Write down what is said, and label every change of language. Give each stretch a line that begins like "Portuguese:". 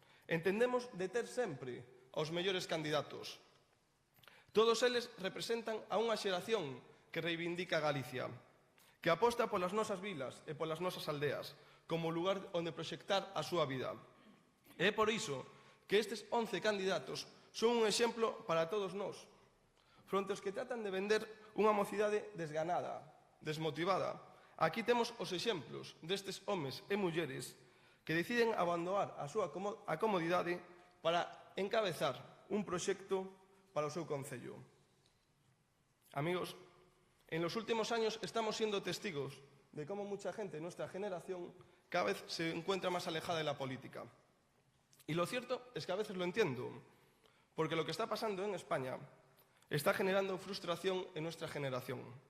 Galician: Entendemos de ter sempre aos mellores candidatos. Todos eles representan a unha xeración que reivindica Galicia, que aposta polas nosas vilas e polas nosas aldeas como lugar onde proxectar a súa vida. E é por iso que estes 11 candidatos son un exemplo para todos nós, fronte aos que tratan de vender unha mocidade desganada, desmotivada. Aquí temos os exemplos destes homes e mulleres que deciden abandonar a súa comodidade para encabezar un proxecto para o seu concello.
Spanish: Amigos, en los últimos años estamos siendo testigos de cómo mucha gente de nuestra generación cada vez se encuentra más alejada de la política. Y lo cierto es que a veces lo entiendo, porque lo que está pasando en España está generando frustración en nuestra generación.